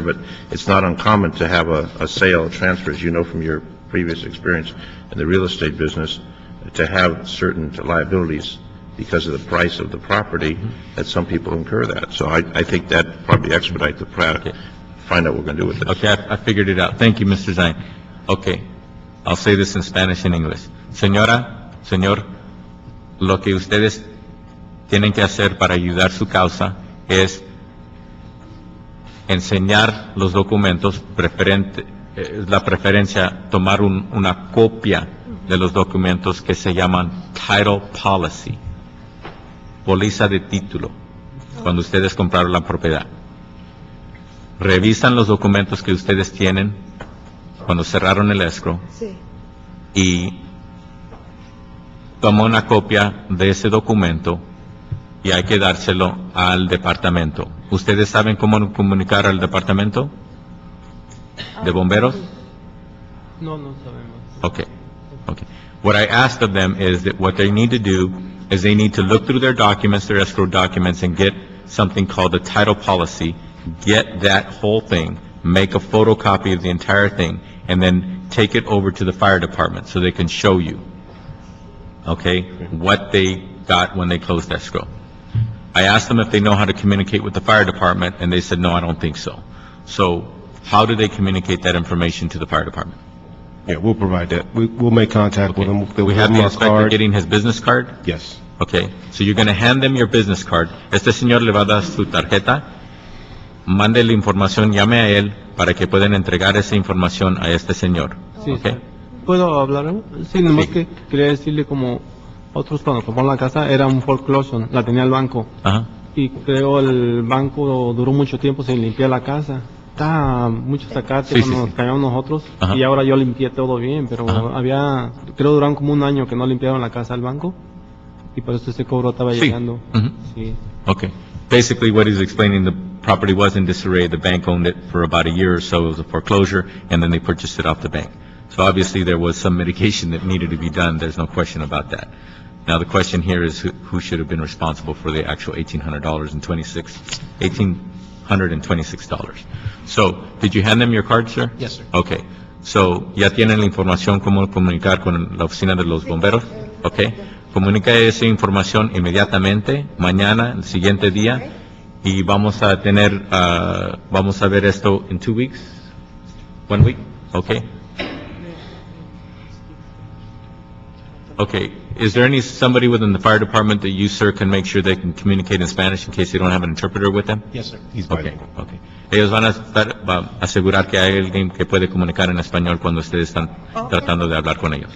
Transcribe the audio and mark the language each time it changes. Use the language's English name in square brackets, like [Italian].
[English] But it's not uncommon to have a sale transfer, as you know from your previous experience in the real estate business, to have certain liabilities because of the price of the property, that some people incur that. So I think that probably expedite the process. Find out what we're going to do with this. Okay, I figured it out. Thank you, Mr. Zine. Okay, I'll say this in Spanish and English. [Spanish] Señora, señor, lo que ustedes tienen que hacer para ayudar su causa es enseñar los documentos, la preferencia, tomar una copia de los documentos que se llaman Title Policy, póliza de título, cuando ustedes compraron la propiedad. Revisan los documentos que ustedes tienen cuando cerraron el escrow Sí. y toma una copia de ese documento y hay que dárselo al departamento. ¿Ustedes saben cómo comunicar al departamento de bomberos? No, no sabemos. [English] Okay, okay. What I asked of them is that what they need to do is they need to look through their documents, their escrow documents, and get something called a title policy, get that whole thing, make a photocopy of the entire thing, and then take it over to the fire department so they can show you, okay, what they got when they closed escrow. I asked them if they know how to communicate with the fire department, and they said, no, I don't think so. So how do they communicate that information to the fire department? Yeah, we'll provide that. We'll make contact with them. We have the inspector getting his business card? Yes. Okay, so you're going to hand them your business card. [Spanish] Este señor le va a dar su tarjeta. Mande la información, llame a él para que puedan entregar esa información a este señor. Sí, [English] Okay? [Spanish] sí. ¿Puedo hablar? Sí, nomás que quería decirle como otros cuando compraron la casa era un foreclosure, la tenía el banco. Ajá. Y creo el banco duró mucho tiempo sin limpiar la casa. Está mucho sacate Sí, cuando sí, nos sí. callamos nosotros. Ajá. Y ahora yo limpié todo bien, pero Ajá. creo duraron como un año que no limpiaron la casa al banco. Y por eso ese cobro estaba Sí. llegando. Mhm. Sí. [English] Okay. Basically, what he's explaining, the property was in disarray. The bank owned it for about a year or so. It was a foreclosure, and then they purchased it off the bank. So obviously, there was some mitigation that needed to be done. There's no question about that. Now, the question here is who should have been responsible for the actual $1,826. So, did you hand them your card, sir? Yes, sir. Okay. [Spanish] So, ¿ya tienen la información cómo comunicar con la oficina de los bomberos? Okay. Comunica esa información inmediatamente, mañana, el siguiente día, y vamos a tener, vamos a ver esto [English] in 2 weeks? 1 week? Okay. Okay. Is there somebody within the fire department that you, sir, can make sure they can communicate in Spanish in case they don't have an interpreter with them? Yes, sir. He's Okay, bilingual. okay. [Spanish] Ellos van a asegurar que hay alguien que puede comunicar en español cuando ustedes están tratando de hablar con ellos.